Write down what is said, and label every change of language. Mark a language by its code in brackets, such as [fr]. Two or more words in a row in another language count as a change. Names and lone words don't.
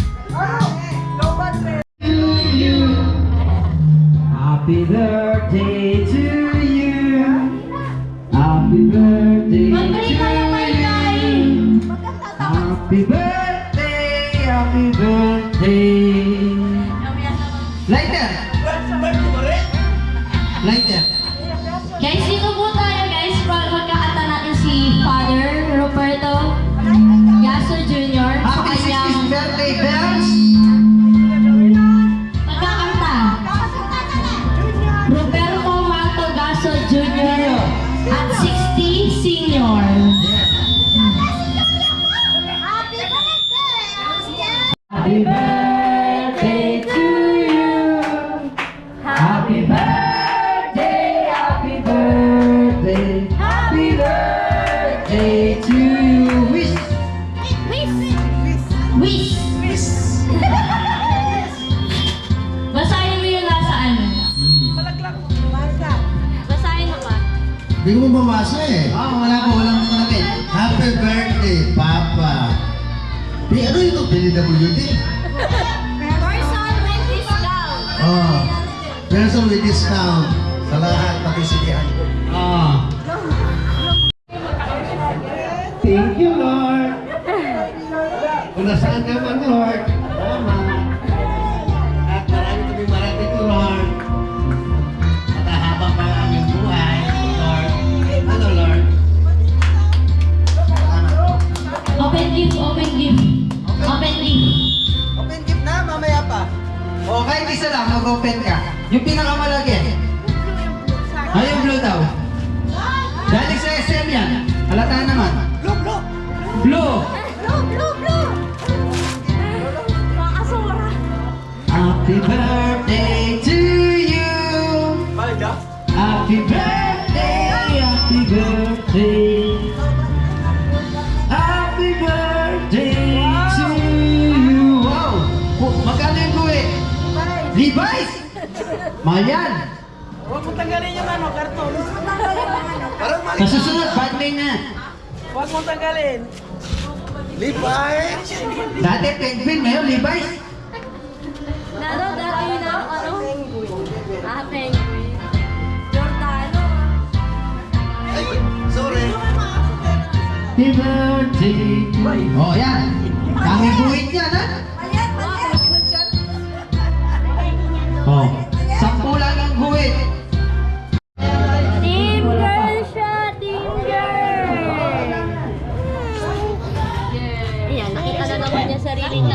[en] Happy birthday to you. Happy birthday to you. Happy birthday, happy birthday. Lighter. Lighter. [tl] Guys, dito po tayo guys. Magkakanta natin si Father Roberto Yaso Jr. sa [en] Happy 60th [tl] kanyang [en] birthday, bells. [tl] pagkakanta. Roberto Mato Gaso Jr. at 60 Senior. [en] Happy birthday to you. Happy birthday, happy birthday, happy birthday to you. Wish. Wish! [tl] Basahin mo yung nasa ano. Basahin mo pa. Hindi ko mabasa eh. Walang malapit. [en] Happy birthday, Papa. [tl] Ano ito? [en] PWD? Person with discount. [tl] Oh. [en] Person with discount. [tl] Sa lahat, pati sigihan. [en] Ah. Thank you, Lord. [tl] Kung nasaan ka man, Lord. Salamat. At marami kami marating to, Lord. At haba pa ang aming buhay, Lord. Ano, Lord? [en] Open gift, open gift. Open gift. Open gift [tl] na, mamaya pa. O, kahit isa lang, mag-open ka. Yung pinakamalaki. Ay, yung blue daw. Dahil sa SM yan. Halata naman. Blue. Makasura. [en] Happy birthday to you. Happy birthday, happy birthday. Happy birthday to you. Wow! [tl] Magkano yung kuwi? Levi's! Mahal yan. Huwag mo tanggalin yung ano, karton. Sa susunod, birthday na. Huwag mong tanggalin. Levi's. Dati penguin, ngayon Levi's. Ano, dati yun ang ano? Ah, penguin. Giordano. Sorry. [en] Happy birthday to you. [tl] Oh, yan. Tanging buwit yan, ha? Oh, 10 lang ang buwit. [en] Team girl siya, team girl. [tl] Ayan, nakita na naman niya sarili niya.